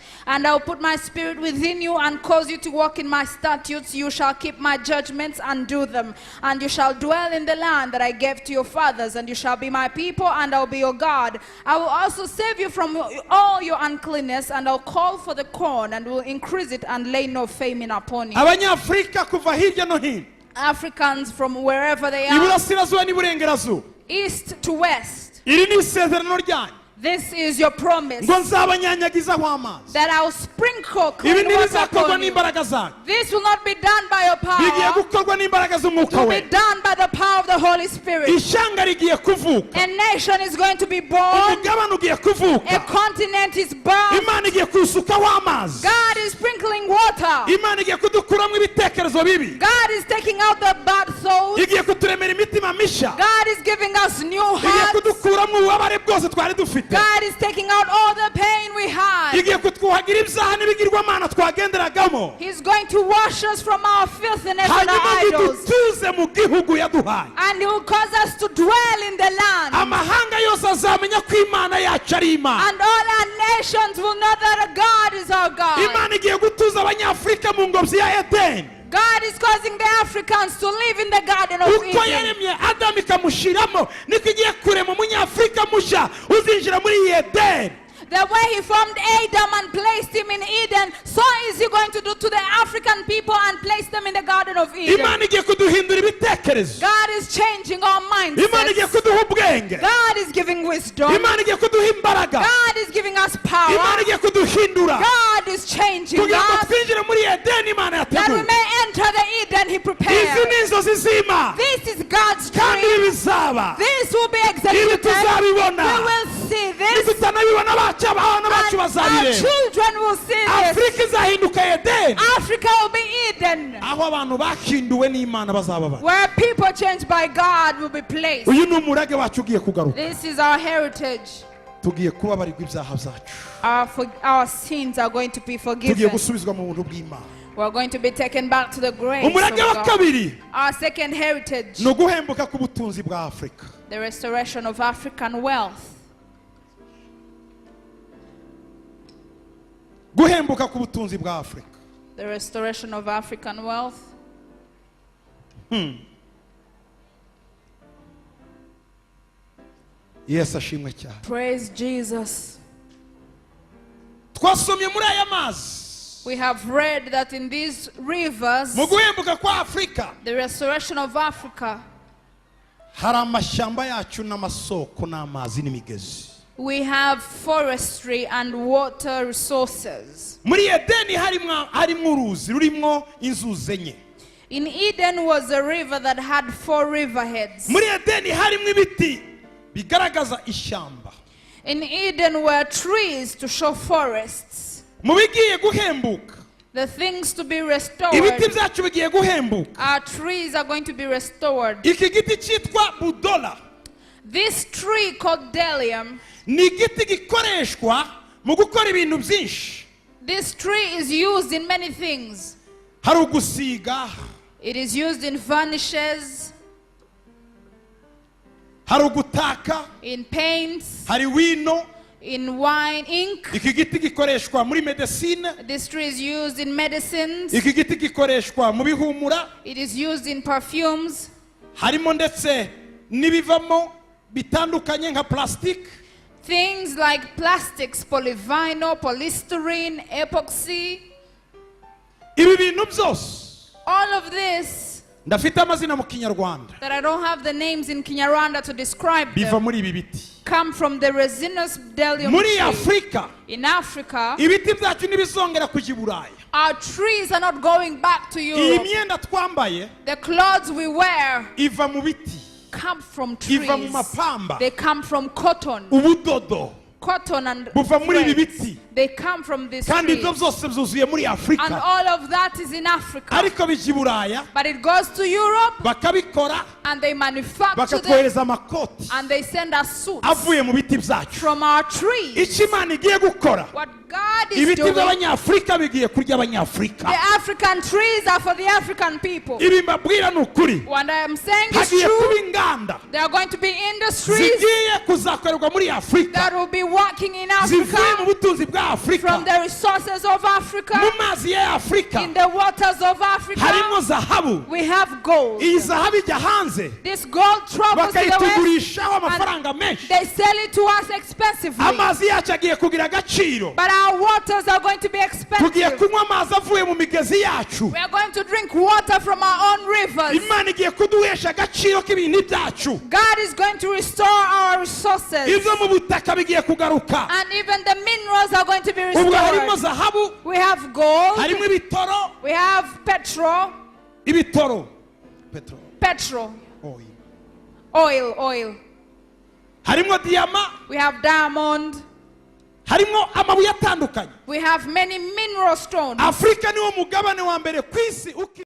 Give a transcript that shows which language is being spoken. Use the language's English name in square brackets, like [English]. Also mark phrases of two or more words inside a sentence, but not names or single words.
[English] And I'll put my spirit within you and cause you to walk in my statutes. You shall keep my judgments and do them. And you shall dwell in the land that I gave to your fathers, and you shall be my people, and I'll be your God. I will also save you from all your uncleanness, and I'll call for the corn and will increase it and lay no famine upon you. [Kinyarwanda] Abanyafrika kuva hirya no hino. [English] Africans from wherever they are, [Kinyarwanda] Iburasirazuba n'iburengerazuba. [English] east to west, [Kinyarwanda] Iri ni isezerano ryanyu. [English] this is your promise. [Kinyarwanda] Ngo nzabanyanyagizaho amazi. [English] That I'll sprinkle [Kinyarwanda] Ibi [English] clean water [Kinyarwanda] ntibizakorwa [English] upon you. [Kinyarwanda] n'imbaraga zanyu. [English] This will not be done by your [Kinyarwanda] Bigiye [English] power. [Kinyarwanda] gukorwa n'imbaraga z'umwuka [English] It will [Kinyarwanda] we. [English] be done by the power of the Holy Spirit. [Kinyarwanda] Ishanga rigiye kuvuka. [English] A nation is going to be born. [Kinyarwanda] Umugabane ugiye [English] A [Kinyarwanda] kuvuka. [English] continent is born. [Kinyarwanda] Imana igiye kusukaho amazi. [English] God is sprinkling water. [Kinyarwanda] Imana igiye kudukuramo ibitekerezo bibi. [English] God is taking out the bad thoughts. [Kinyarwanda] Igiye kuturemera imitima misha. [English] God is giving us new [Kinyarwanda] Igiye [English] hearts. [Kinyarwanda] kudukuramo ububabare bwose twari dufite. [English] God is taking out all the pain we had. [Kinyarwanda] Igiye kutwuhagira ibyaha n'ibigirwamana twagenderagamo, [English] He's going to wash us from our filthiness and [Kinyarwanda] hanyuma [English] our idols. [Kinyarwanda] dutuze mu gihugu yaduhaye. [English] And He will cause us to dwell in the land. [Kinyarwanda] Amahanga yose azamenya ko Imana yacu ari Imana. [English] And all our nations will know that God is our God. [Kinyarwanda] Imana igiye gutuza abanyafurika mu ngobyi ya Edeni. [English] God is causing the Africans to live in the Garden of [Kinyarwanda] Uko [English] Eden. [Kinyarwanda] yaremye Adamu ikamushiramo, niko igiye kurema umunyafurika mushya uzinjira muri iyi Edeni. [English] The way He formed Adam and placed him in Eden, so is He going to do to the African people and place them in the Garden of Eden. [Kinyarwanda] Imana igiye kuduhindura ibitekerezo. [English] God is changing our [Kinyarwanda] Imana igiye [English] mindsets. [Kinyarwanda] kuduha ubwenge. [English] God is giving wisdom. [Kinyarwanda] Imana igiye kuduha imbaraga. [English] God is giving us power. [Kinyarwanda] Imana igiye kuduhindura [English] God is changing [Kinyarwanda] kugira ngo [English] us [Kinyarwanda] twinjire muri Edeni Imana [English] that we [Kinyarwanda] yateguye. [English] may enter the Eden He [Kinyarwanda] Izi [English] prepared. [Kinyarwanda] ni inzozi z'Imana [English] This is God's [Kinyarwanda] kandi [English] dream. [Kinyarwanda] ibi bizaba. [English] This will be [Kinyarwanda] Ibi [English] executed. [Kinyarwanda] tuzabibona. [English] We will see this. [Kinyarwanda] Nitutanabibona abana bacu [English] And our [Kinyarwanda] bazabireba. [English] children will see this. [Kinyarwanda] Afurika izahinduka Edeni, [English] Africa will be Eden, [Kinyarwanda] aho abantu bahinduwe n'Imana bazaba bari. [English] where people changed by God will be placed. [Kinyarwanda] Uyu ni umurage wacu ugiye kugaruka. [English] This is our heritage. [Kinyarwanda] Tugiye kubabarirwa ibyaha byacu. [English] Our sins are going to be [Kinyarwanda] Tugiye [English] forgiven. [Kinyarwanda] gusubizwa mu buntu bw'Imana. [English] We're going to be taken back to the grace of [Kinyarwanda] Umurage wa [English] God. [Kinyarwanda] kabiri [English] Our second heritage, [Kinyarwanda] ni uguhembuka k'ubutunzi bwa Afurika. [English] the restoration of African wealth. [Kinyarwanda] Guhembuka k'ubutunzi bwa Afurika. [English] The restoration of African wealth. [Kinyarwanda] Yesu ashimwe cyane. [English] Praise Jesus. [Kinyarwanda] Twasomye muri aya mazi. [English] We have read that in these rivers, [Kinyarwanda] Mu guhembuka kwa Afurika [English] the restoration of Africa, [Kinyarwanda] hari amashyamba yacu n'amasoko n'amazi n'imigezi. [English] we have forestry and water resources. [Kinyarwanda] Muri Edeni harimo uruzi rurimo inzuzi enye. [English] In Eden was a river that had 4 riverheads. [Kinyarwanda] Muri Edeni harimo ibiti bigaragaza ishyamba. [English] In Eden were trees to show forests. [Kinyarwanda] Mu bigiye guhembuka, [English] The things to be restored. [Kinyarwanda] ibiti byacu bigiye guhembuka. [English] Our trees are going to be restored. [Kinyarwanda] Iki giti cyitwa budola [English] This tree called Delium, [Kinyarwanda] ni igiti gikoreshwa mu gukora ibintu byinshi. [English] this tree is used in many things. [Kinyarwanda] Hari ugusiga, [English] It is used in varnishes, [Kinyarwanda] hari ugutaka, [English] in paints, [Kinyarwanda] hari wino. [English] in wine, ink. [Kinyarwanda] Iki giti gikoreshwa muri medicine. [English] This tree is used in medicines. [Kinyarwanda] Iki giti gikoreshwa mu bihumura. [English] It is used in perfumes. [Kinyarwanda] Harimo ndetse n'ibivamo bitandukanye nka plastic. [English] Things like plastics, polyvinyl, polystyrene, epoxy. [Kinyarwanda] Ibi bintu byose [English] All of this [Kinyarwanda] ndafite amazina mu Kinyarwanda [English] that I don't have the names in Kinyarwanda to describe [Kinyarwanda] biva [English] them [Kinyarwanda] muri ibi biti. [English] come from the resinous Delium [Kinyarwanda] Muri [English] tree. [Kinyarwanda] Afurika [English] In Africa, [Kinyarwanda] ibiti byacu ntibizongera kujya i Buraya. [English] our trees are not going back to [Kinyarwanda] Iyi [English] Europe. [Kinyarwanda] myenda twambaye [English] The clothes we wear [Kinyarwanda] iva mu biti, [English] come from trees. [Kinyarwanda] iva mu mapamba, [English] They come from cotton. [Kinyarwanda] ubudodo [English] Cotton and [Kinyarwanda] buva muri ibi [English] threads. [Kinyarwanda] biti, [English] They come from this [Kinyarwanda] kandi [English] tree. [Kinyarwanda] ibyo byose byuzuye muri [English] And [Kinyarwanda] Afurika. [English] all of that is in Africa. [Kinyarwanda] Ariko bijya i Buraya [English] But it goes to Europe [Kinyarwanda] bakabikora [English] and they manufacture them [Kinyarwanda] bakatwohereza amakoti [English] and they send us suits [Kinyarwanda] avuye mu biti byacu. [English] from our trees. [Kinyarwanda] Icyo Imana igiye gukora, [English] What God is [Kinyarwanda] ibiti [English] doing, [Kinyarwanda] by'Abanyafurika bigiye kurya Abanyafurika. [English] the African trees are for the African people. [Kinyarwanda] Ibi mbabwira ni ukuri. [English] What I am saying is [Kinyarwanda] Hagiye kuba [English] true. [Kinyarwanda] inganda [English] There are going to be industries [Kinyarwanda] zigiye kuzakorerwa muri Afurika, [English] that will be working in [Kinyarwanda] zivuye mu [English] Africa [Kinyarwanda] butunzi bwa Afurika, [English] from the resources of [Kinyarwanda] mu [English] Africa, [Kinyarwanda] mazi ya Afurika [English] in the waters of [Kinyarwanda] harimo [English] Africa. [Kinyarwanda] zahabu. [English] We have gold. [Kinyarwanda] Iyi zahabu ijya hanze [English] This gold travels to the west. [Kinyarwanda] bakayitugurishaho amafaranga menshi. [English] They sell it to us expensively. [Kinyarwanda] Amazi yacu agiye kugira agaciro. [English] But our waters are going to be [Kinyarwanda] Tugiye [English] expensive. [Kinyarwanda] kunywa amazi avuye mu migezi yacu. [English] We are going to drink water from our own rivers. [Kinyarwanda] Imana igiye kuduhesha agaciro k'ibintu byacu. [English] God is going to restore our resources. [Kinyarwanda] Ibyo mu butaka bigiye kugaruka. [English] And even the minerals are going to be [Kinyarwanda] Ubwo harimo [English] restored. [Kinyarwanda] zahabu, [English] We have gold. [Kinyarwanda] harimo ibitoro, [English] We have petrol. Petrol. Oil. [Kinyarwanda] Harimo diyama, [English] We have diamond. [Kinyarwanda] harimo amabuye atandukanye. [English] We have many mineral stones. [Kinyarwanda] Afurika niwo mugabane wa mbere ku isi